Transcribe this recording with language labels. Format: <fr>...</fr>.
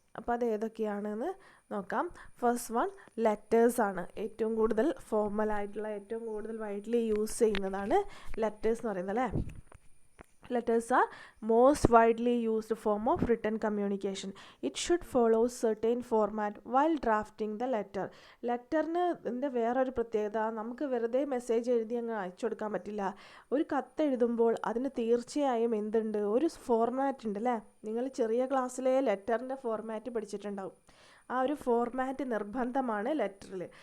<ml>അപ്പോൾ അത് ഏതൊക്കെയാണെന്ന് നോക്കാം. First one ലെറ്റേഴ്സാണ്. ഏറ്റവും കൂടുതൽ ഫോർമലായിട്ടുള്ള, ഏറ്റവും കൂടുതൽ വൈഡ്ലി യൂസ് ചെയ്യുന്നതാണ് ലെറ്റേഴ്സ് എന്ന് പറയുന്നത് അല്ലേ.</ml> <en>Letters are most widely used form of written communication. It should follow certain format while drafting the letter.</en> <ml>ലെറ്ററിൻ്റെ വേറൊരു പ്രത്യേകത, നമുക്ക് വെറുതെ മെസ്സേജ് എഴുതി അങ്ങ് അയച്ചു കൊടുക്കാൻ പറ്റില്ല. ഒരു കത്ത് എഴുതുമ്പോൾ അതിന് തീർച്ചയായും എന്തുണ്ട്, ഒരു ഫോർമാറ്റ് ഉണ്ട് അല്ലേ. നിങ്ങൾ ചെറിയ ക്ലാസ്സിലെ ലെറ്ററിൻ്റെ ഫോർമാറ്റ് പഠിച്ചിട്ടുണ്ടാവും. ആ ഒരു ഫോർമാറ്റ് നിർബന്ധമാണ് ലെറ്ററിൽ.</ml>